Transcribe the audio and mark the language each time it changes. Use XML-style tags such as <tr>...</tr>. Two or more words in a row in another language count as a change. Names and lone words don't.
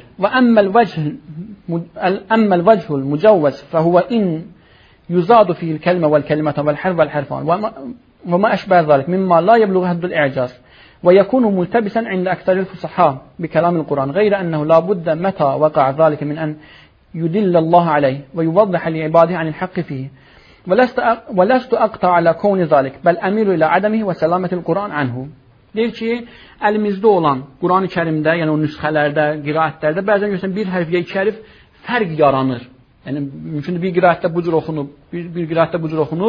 <ar>وأما الوجه المجوز فهو أن يزاد فيه الكلمة والكلمة والحرف والحرفان وما أشبه ذلك مما لا يبلغ حد الإعجاز ويكون ملتبسا عند أكثر الفصحاء بكلام القرآن غير أنه لا بد متى وقع ذلك من أن يدل الله عليه ويوضح لعباده عن الحق فيه ولست أقطع على كون ذلك بل أميل إلى عدمه وسلامة القرآن منه.</ar> <az>Deyir ki, əlimizdə olan Quran-ı Kərimdə, yəni o nüsxələrdə, qiraətlərdə bəzən görürsən bir hərf ya iki hərf fərq yaranır. Yəni mümkündür bir qiraətdə bu cür oxunub, bir qiraətdə bu cür oxunub.</az>